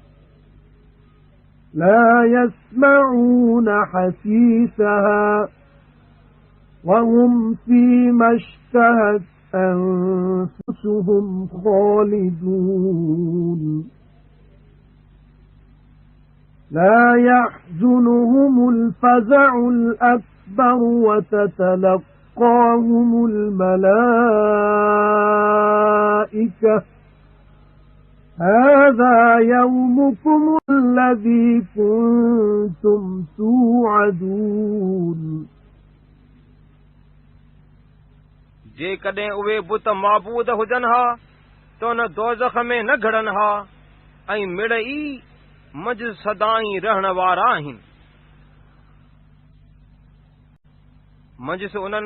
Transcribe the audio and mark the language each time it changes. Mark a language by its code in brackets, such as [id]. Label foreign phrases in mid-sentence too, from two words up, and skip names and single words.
[ar] لَا يَسْمَعُونَ حَسِيسَهَا وَهُمْ فِيمَا اشْتَهَتْ أَنفُسُهُمْ خَالِدُونَ لَا يَحْزُنُهُمُ الْفَزَعُ الْأَكْبَرُ وَتَتَلَقَّاهُمُ الْمَلَائِكَةُ هَذَا يَوْمُكُمُ الَّذِي كُنتُمْ تُوعَدُونَ [sd] जेकॾहिं उहे बुत माबूद हुजनि हा त उन दोज़ख में न घड़नि हा ऐं मिड़ ई मंझि सदाईं रहण वारा आहिनि मंझि उन्हनि